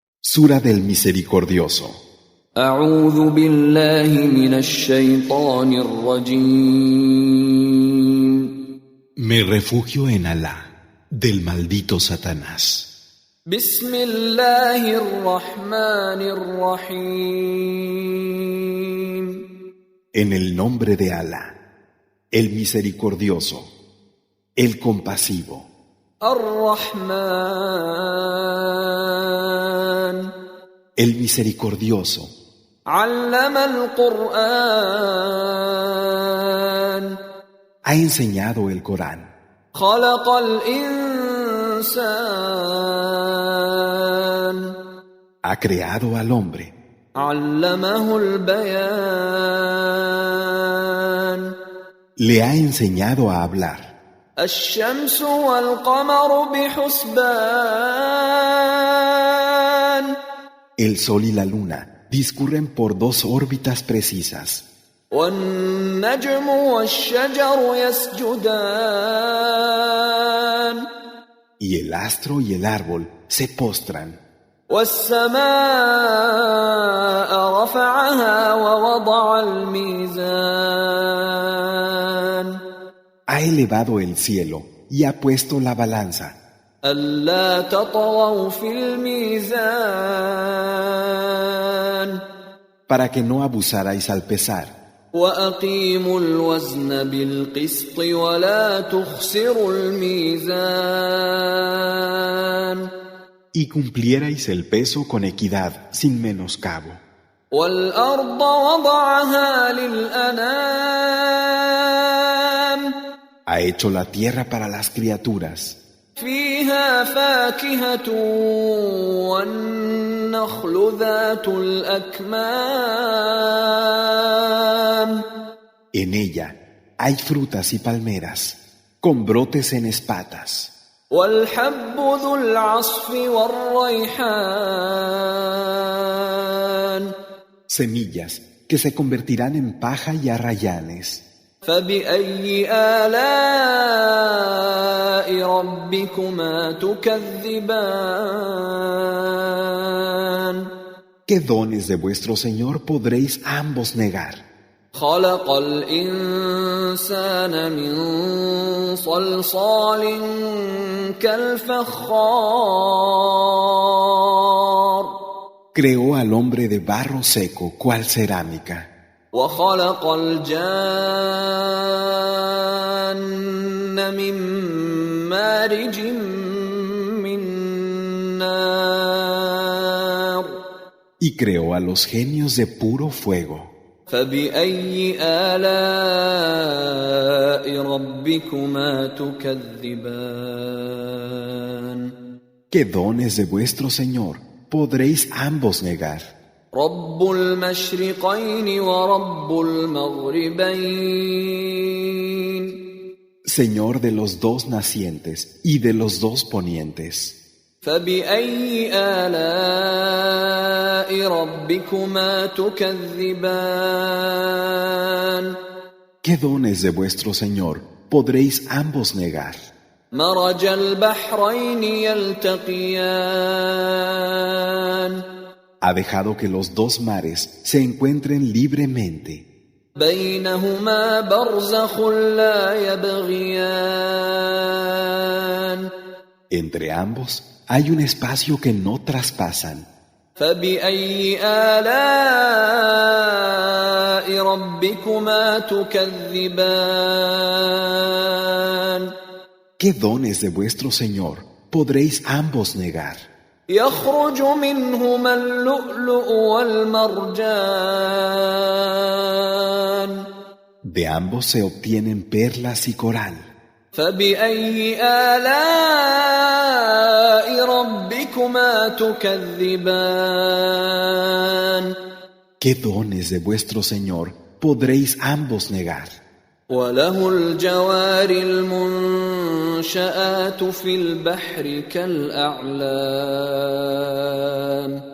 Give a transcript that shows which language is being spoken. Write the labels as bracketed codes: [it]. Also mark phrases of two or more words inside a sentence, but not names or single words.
[es] Sura del Misericordioso. [ar] أعوذ بالله من الشيطان الرجيم. [es] Me refugio en Alá, del maldito Satanás. [ar] بسم الله الرحمن الرحيم. [es] En el nombre de Alá, el Misericordioso, el Compasivo. [ar] الرحمن [es] El Misericordioso [ar] علم القرآن [es] ha enseñado el Corán. [ar] خلق الإنسان [es] Ha creado al hombre. [ar] علمه البيان [es] Le ha enseñado a hablar. [ar] الشمس والقمر بحسبان [es] El sol y la luna discurren por dos órbitas precisas. [ar] والنجم والشجر يسجدان [es] Y el astro y el árbol se postran. [ar] والسماء رفعها ووضع الميزان [es] Ha elevado el cielo y ha puesto la balanza, [ar] ألا تطغوا في الميزان [es] para que no abusarais al pesar, [ar] وأقيموا الوزن بالقسط ولا تخسروا الميزان [es] y cumplierais el peso con equidad, sin menoscabo. [ar] والأرض وضعها للأنام [es] Ha hecho la tierra para las criaturas. [ar] فيها فاكهة والنخل ذات الأكمام [es] En ella hay frutas y palmeras, con brotes en espatas, [ar] والحب ذو العصف والريحان [es] semillas que se convertirán en paja y arrayanes. [ar] فبأي آلاء ربكما تكذبان [es] ¿Qué dones de vuestro Señor podréis ambos negar? [ar] خلق الإنسان من صلصال كالفخار [es] Creó al hombre de barro seco, cual cerámica. [ar] وخلق الجان من مارج من نار [es] Y creó a los genios de puro fuego. [ar] فبأي آلاء ربكما تكذبان [es] ¿Qué dones de vuestro Señor podréis ambos negar? [ar] رب المشرقين ورب المغربين [es] Señor de los dos nacientes y de los dos ponientes. [ar] فبأي آلاء ربكما تكذبان [es] ¿Qué dones de vuestro Señor podréis ambos negar? [ar] مرج البحرين يلتقيان [es] Ha dejado que los dos mares se encuentren libremente. [ar] بينهما برزخ لا يبغيان [es] Entre ambos hay un espacio que no traspasan. [ar] فبأي آلاء ربكما تكذبان [es] ¿Qué dones de vuestro Señor podréis ambos negar? [ar] يخرج منهما اللؤلؤ والمرجان [es] De ambos se obtienen perlas y coral. [ar] فبأي آلاء ربكما تكذبان [es] ¿Qué dones de vuestro Señor podréis ambos negar? [ar] وله الجوار المنشآت في البحر كالأعلام